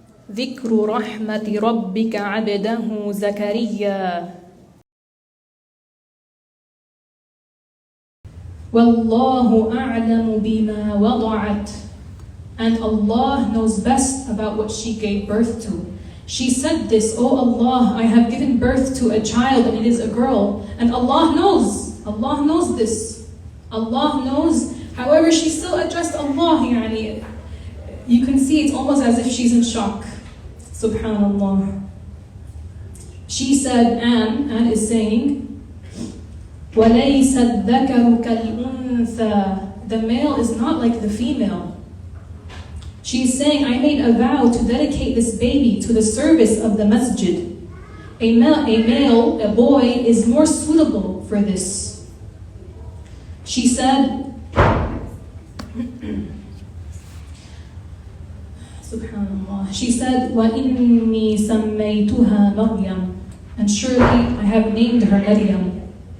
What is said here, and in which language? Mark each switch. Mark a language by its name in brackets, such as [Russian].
[Arabic] ذكر رحمة ربك عبده زكريا والله أعلم بما وضعت [English] and Allah knows best about what she gave birth to. She said this, "Oh Allah, I have given birth to a child and it is a girl." And Allah knows this. Allah knows. However, she still addressed Allah. You can see it's almost as if she's in shock. Subhanallah. She said, Anne is saying, [Arabic] وَلَيْسَ الذَّكَرُ كَالْأُنثَى. [English] The male is not like the female. She's saying, I made a vow to dedicate this baby to the service of the masjid. A boy is more suitable for this. She said, Subhanallah. She said, [Arabic] وَإِنِّي سَمَّيْتُهَا مَرْيَمَ. [English] And surely I have named her Maryam.